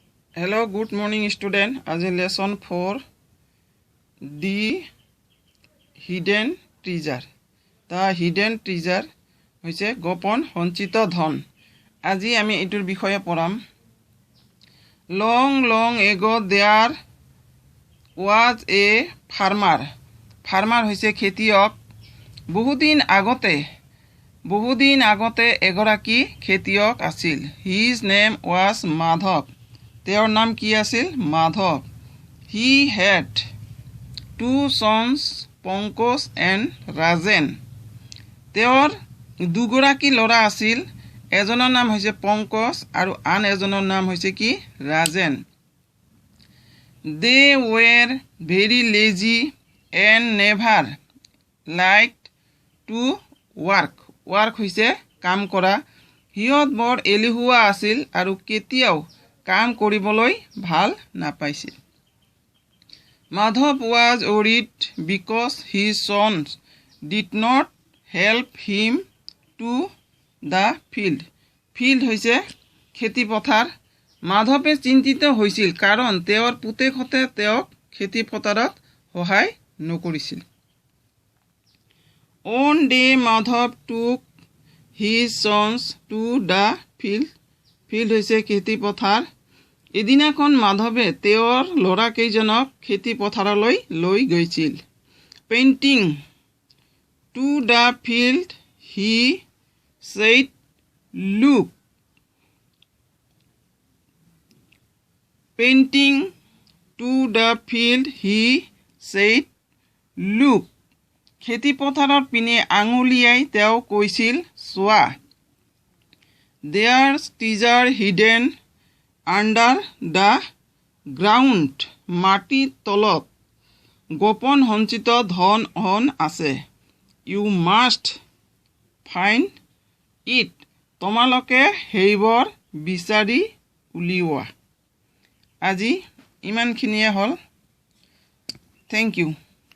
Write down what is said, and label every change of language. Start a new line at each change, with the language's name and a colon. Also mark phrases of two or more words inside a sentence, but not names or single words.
English: Hello, good morning student. As in lesson 4, the hidden treasure. The hidden treasure
Assamese: হৈছে গোপন সঞ্চিত ধন. আজি আমি এইটোৰ বিষয়ে পঢ়াম.
English: Long ago there was a farmer.
Assamese: Farmer হৈছে খেতিয়ক. বহুদিন আগতে এগৰাকী খেতিয়ক আছিল.
English: His name was Madhav.
Assamese: তেওঁৰ নাম কি আছিল? মাধৱ.
English: He had two sons, Pankaj and Rajan.
Assamese: তেওঁৰ দুগৰাকী ল'ৰা আছিল. এজনৰ নাম হৈছে পংকজ আৰু আন এজনৰ নাম হৈছে কি? ৰাজেন.
English: They were very lazy and never liked to work.
Assamese: Work হৈছে কাম কৰা. হিয়ত বৰ এলেহুৱা আছিল আৰু কেতিয়াও কাম কৰিবলৈ ভাল নাপাইছিল.
English: Madhav was worried because his sons did not help him to the field.
Assamese: Field হৈছে খেতি পথাৰ. মাধৱে চিন্তিত হৈছিল কাৰণ তেওঁৰ পুতেকহঁতে তেওঁক খেতি পথাৰত সহায় নকৰিছিল.
English: One day Madhav took his sons to the field.
Assamese: Field হৈছে খেতি পথাৰ. এদিনাখন মাধৱে তেওঁৰ ল'ৰা কেইজনক খেতি পথাৰলৈ লৈ গৈছিল.
English: Painting to the field, he said, look. Painting to the field, he said, look.
Assamese: খেতি পথাৰৰ পিনে আঙুলিয়াই তেওঁ কৈছিল, চোৱা.
English: There's treasure hidden under the ground.
Assamese: মাটিৰ তলত গোপন সঞ্চিত ধন আছে.
English: You must find it.
Assamese: তোমালোকে সেইবোৰ বিচাৰি উলিওৱা. আজি ইমানখিনিয়ে হ'ল.
English: Thank you.